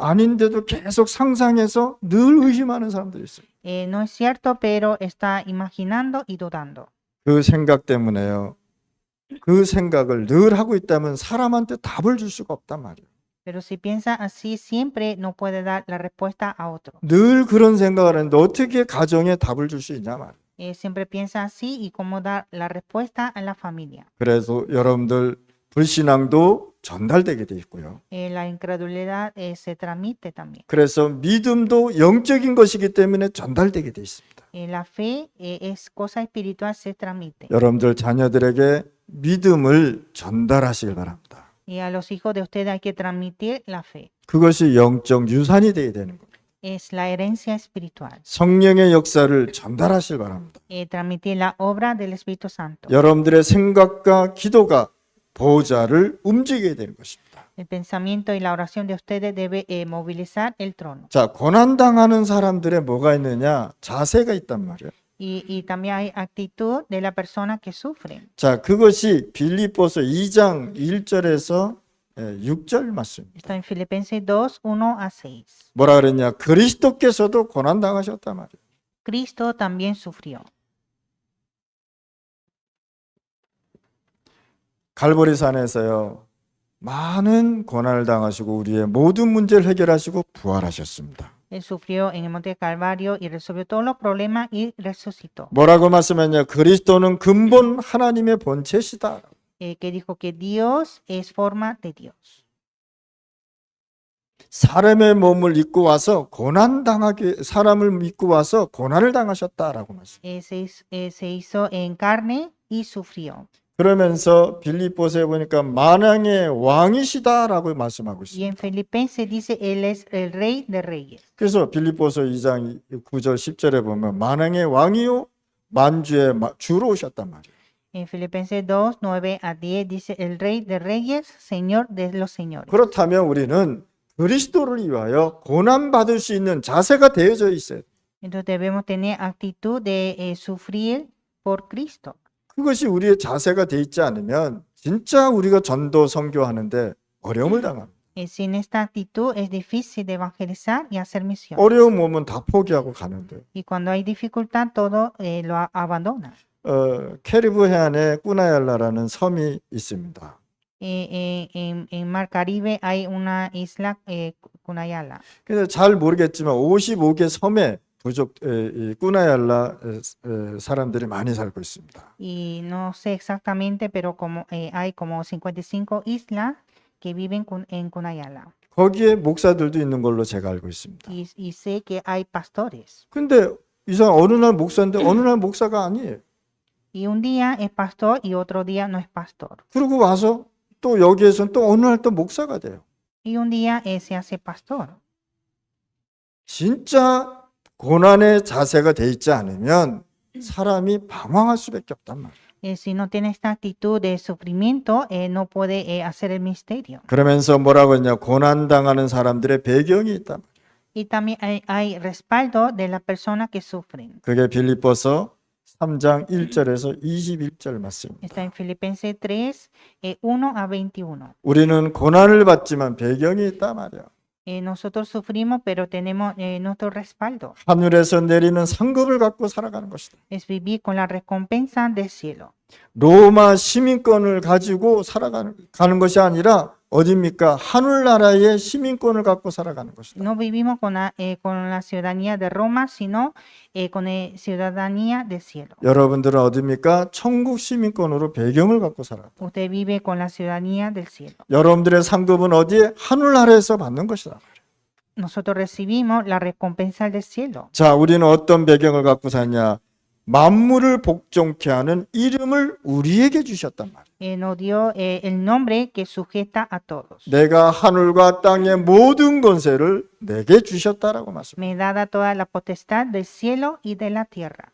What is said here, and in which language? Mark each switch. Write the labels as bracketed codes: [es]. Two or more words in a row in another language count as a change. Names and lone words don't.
[ko] 아닌데도 계속 상상해서 늘 의심하는 사람들이 있어요. [es] No es cierto, pero está imaginando y dudando. [ko] 그 생각 때문에요. 그 생각을 늘 하고 있다면 사람한테 답을 줄 수가 없단 말이에요. [es] Pero si piensa así, siempre no puede dar la respuesta a otro. [ko] 늘 그런 생각을 하는데 어떻게 가정에 답을 줄 수 있냐 말이에요. [es] Siempre piensa así y cómo dar la respuesta a la familia. [ko] 그래서 여러분들 불신앙도 전달되게 돼 있고요. [es] La incredulidad se transmite también. [ko] 그래서 믿음도 영적인 것이기 때문에 전달되게 돼 있습니다. [es] La fe es cosa espiritual, se transmite. [ko] 여러분들 자녀들에게 믿음을 전달하시길 바랍니다. [es] Y a los hijos de ustedes hay que transmitir la fe. [ko] 그것이 영적 유산이 되어야 되는 겁니다. [es] Es la herencia espiritual. [ko] 성령의 역사를 전달하시길 바랍니다. [es] Transmitir la obra del Espíritu Santo. [ko] 여러분들의 생각과 기도가 보좌를 움직여야 되는 것입니다. [es] El pensamiento y la oración de ustedes debe movilizar el trono. [ko] 자, 고난당하는 사람들의 뭐가 있느냐? 자세가 있단 말이에요. [es] Y también hay actitud de la persona que sufre. [ko] 자, 그것이 빌립보서 2장 1절에서 6절 말씀입니다. [es] Está en Filipenses 2, 1 a 6. [ko] 뭐라 그랬냐? 그리스도께서도 고난 당하셨단 말이에요. [es] Cristo también sufrió. [ko] 갈보리산에서요. 많은 고난을 당하시고 우리의 모든 문제를 해결하시고 부활하셨습니다. [es] Él sufrió en el monte Calvario y resolvió todos los problemas y resucitó. [ko] 뭐라고 말씀했냐? 그리스도는 근본 하나님의 본체시다. [es] Que dijo que Dios es forma de Dios. [ko] 사람의 몸을 입고 와서 고난 당하게 사람을 믿고 와서 고난을 당하셨다라고 말씀. [es] Se hizo en carne y sufrió. [ko] 그러면서 빌립보서에 보니까 만왕의 왕이시다라고 말씀하고 [es] Y [ko] 있습니다. [es] en Filipenses dice, Él es el Rey de Reyes. [ko] 그래서 빌립보서 2장 9절 10절에 보면 만왕의 왕이요 만주의 주로 오셨단 말이에요. [es] En Filipenses 2, 9 a 10 dice, el Rey de Reyes, Señor de los Señores. [ko] 그렇다면 우리는 그리스도를 위하여 고난 받을 수 있는 자세가 되어져 있어요. [es] Entonces debemos tener actitud de sufrir por Cristo. [ko] 그것이 우리의 자세가 돼 있지 않으면 진짜 우리가 전도 선교하는데 어려움을 당합니다. [es] Sin esta actitud es difícil de evangelizar y hacer misión. [ko] 어려움 오면 다 포기하고 가는데. [es] Y cuando hay dificultad, todo lo abandona. [ko] 캐리브 해안에 꾸나얄라라는 섬이 있습니다. [es] En Mar Caribe hay una isla, Cunayala. [ko] 근데 잘 모르겠지만 55개 섬에 부족 꾸나얄라 사람들이 많이 살고 있습니다. [es] Y no sé exactamente, pero como hay como 55 islas que viven en Cunayala. [ko] 거기에 목사들도 있는 걸로 제가 알고 있습니다. [es] Y sé que hay pastores. [ko] 근데 이상 어느 날 목사인데 어느 날 목사가 아니에요. [es] Y un día es pastor y otro día no es pastor. [ko] 그리고 와서 또 여기에서는 또 어느 날 또 목사가 돼요. [es] Y un día se hace pastor. [ko] 진짜 고난의 자세가 돼 있지 않으면 사람이 방황할 수밖에 없단 말이에요. [es] Si no tiene esta actitud de sufrimiento, no puede hacer el misterio. [ko] 그러면서 뭐라고 했냐? 고난 당하는 사람들의 배경이 있단 말이에요. [es] Y también hay respaldo de las personas que sufren. [ko] 그게 빌립보서 3장 1절에서 21절 말씀입니다. [es] Está en Filipenses 3, 1 a 21. [ko] 우리는 고난을 받지만 배경이 있단 말이야. [es] Nosotros sufrimos, pero tenemos nuestro respaldo. [ko] 하늘에서 내리는 상급을 갖고 살아가는 것이다. [es] Es vivir con la recompensa del cielo. [ko] 로마 시민권을 가지고 살아가는 것이 아니라 어디입니까? 하늘나라의 시민권을 갖고 살아가는 것이다. [es] No vivimos con la ciudadanía de Roma, sino con la ciudadanía del cielo. [ko] 여러분들은 어디입니까? 천국 시민권으로 배경을 갖고 살아요. [es] Usted vive con la ciudadanía del cielo. [ko] 여러분들의 상급은 어디에? 하늘나라에서 받는 것이다. [es] Nosotros recibimos la recompensa del cielo. [ko] 자, 우리는 어떤 배경을 갖고 사냐? 만물을 복종케 하는 이름을 우리에게 주셨단 말이에요. [es] Nos dio el nombre que sujeta a todos. [ko] 내가 하늘과 땅의 모든 권세를 내게 주셨다라고 말씀합니다. [es] Me dada toda la potestad del cielo y de la tierra.